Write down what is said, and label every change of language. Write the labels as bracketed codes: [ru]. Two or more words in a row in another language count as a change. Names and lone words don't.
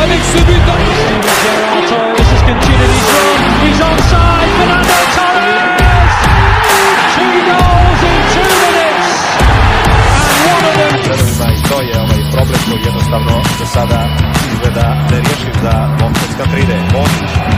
[en] subito. Gerard Torres has continued his run. He's onside. Fernando Torres. 2 goals in 2 minutes. And one of them. [hr] Ima i to je problem koji jednostavno do sada izgleda nerješiv za momčad Kantride. Modrić.